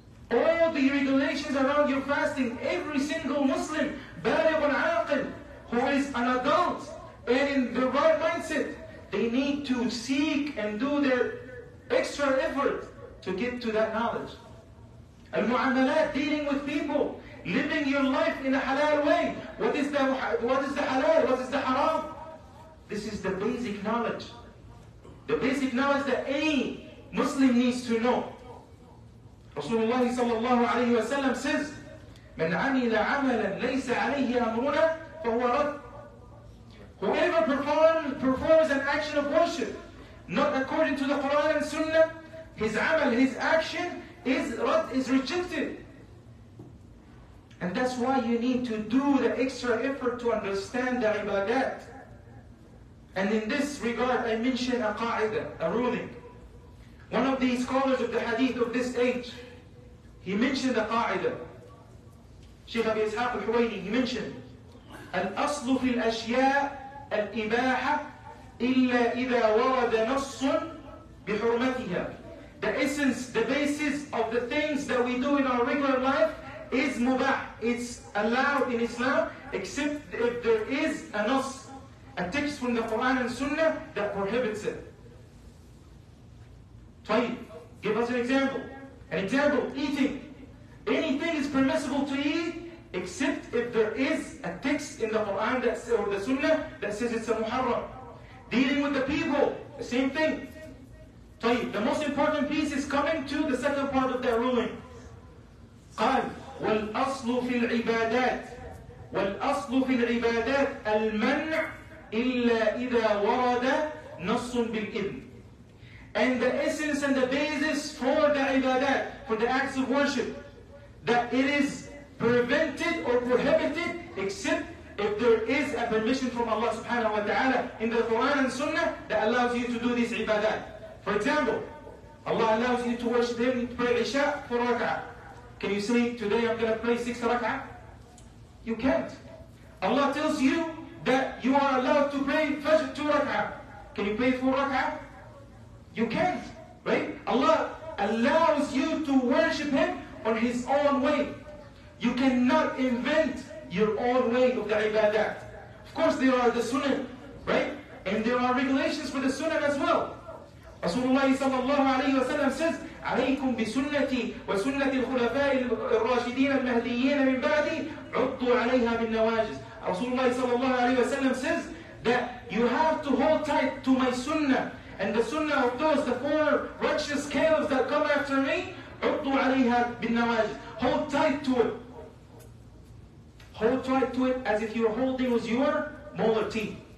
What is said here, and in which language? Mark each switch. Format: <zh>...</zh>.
<en>All the regulations around your fasting, every single Muslim, baligh al-aqil, who is an adult and in the right mindset, they need to seek and do their extra effort to get to that knowledge. Al-mu'amalat, dealing with people, living your life in a halal way. What is the halal? What is the haram? This is the basic knowledge. The basic knowledge that any Muslim needs to know.</en> <ar>Rasulullah sallallahu alayhi wa sallam says, من عمل عملا ليس عليه أمرنا فهو رد.</ar> <en>Whoever performs an action of worship not according to the Quran and Sunnah, his amal, his action is rejected. And that's why you need to do the extra effort to understand the ibadat. And in this regard, I mention a qa'idah, a ruling. One of the scholars of the hadith of this age, he mentioned a qa'idah.</en> <ar>Shaykh Abi Ishaq al-Huwaini,</ar> <en>he mentioned,</en> <ar>الأصل في الأشياء الإباحة إلا إذا ورد نص بحرمتها.</ar> <en>The essence, the basis of the things that we do in our regular life is mubah. It's allowed in Islam except if there is a nas, a text from the Quran and Sunnah that prohibits it. طيب, give us an example. An example, eating. Anything is permissible to eat except if there is a text in the Quran or the Sunnah that says it's a muharram. Dealing with the people, the same thing. طيب, the most important piece is coming to the second part of that ruling.</en> <ar>قال والأصل في العبادات والأصل في العبادات المنع إلا إذا ورد نص بالإذن.</ar> <en>and the essence and the basis for the ibadat, for the acts of worship, that it is prevented or prohibited except if there is a permission from Allah subhanahu wa ta'ala in the Quran and Sunnah that allows you to do this ibadat. For example, Allah allows you to worship Him, to pray Isha for rak'ah. Can you say, today I'm going to pray 6 rak'ah? You can't. Allah tells you that you are allowed to pray Fajr 2 rak'ah. Can you pray 4 rak'ah? You can't, right? Allah allows you to worship Him on His own way. You cannot invent your own way of the ibadat. Of course, there are the sunnah, right? And there are regulations for the sunnah as well.</en> <ar>Rasulullah sallallahu alayhi wa sallam says, عليكم بسنتي وسنة الخلفاء الراشدين المهديين من بعدي عضوا عليها بالنواجذ.</ar> <en>Rasulullah sallallahu alayhi wa sallam says that you have to hold tight to my sunnah and the sunnah of those, the 4 righteous scales that come after me.</en> <ar>عضوا عليها بالنواجذ.</ar> <en>Hold tight to it. Hold tight to it as if you're holding with your molar teeth.</en>